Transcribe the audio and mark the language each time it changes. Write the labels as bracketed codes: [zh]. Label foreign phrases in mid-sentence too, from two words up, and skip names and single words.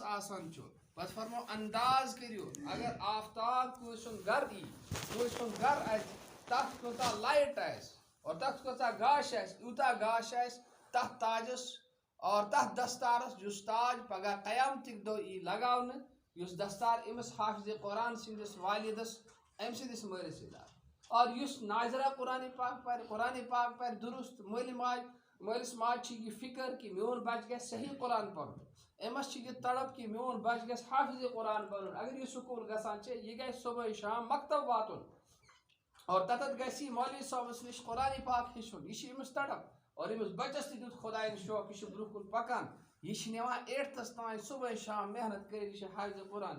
[ks] آسان چھُ پتہٕ فرموو انداز کٔرِو اگر آفتاب کٲنٛسہِ ہُنٛد گرٕ یی کٲنٛسہِ ہُنٛد گرٕ آسہِ تتھ کۭژاہ لایٹ آسہِ اور تتھ کۭژاہ گاش آسہِ یوٗتاہ گاش آسہِ تتھ تاجس اور تتھ دستارس یُس تاج پگاہ قیامتٕکۍ دۄہ یی لگاونہٕ یُس دستار أمِس حافظِ قرآن سٕنٛدِس والِدس أمۍ سٕنٛدِس مٲلِس سۭتۍ آو اور یُس ناظرہ قرآنِ پاک پرِ درست مٲلۍ ماجہِ مالس ماج یہ فکر کہ میون بچہ گژھِ صحیح قرآن پرن، امس یہ تڑپ کہ میون بچہ گژھِ حافظ قرآن بنن. اگر یہ سکول گژھان چھِ یہ گژھِ صبح شام مکتب واتن اور تتھ گژھِ یہ مولوی صٲبس نش قرآن پاک ہیٚچھُن. یہ چھِ أمِس تڑپ اور أمِس بچس تہِ دیُت خۄدایَن شوق، یہِ چھُ برونٛہہ کُن پکان، یہ نِوان 8تھس تام صبح شام محنت کٔرِتھ، یہِ چھِ حافظ قرآن.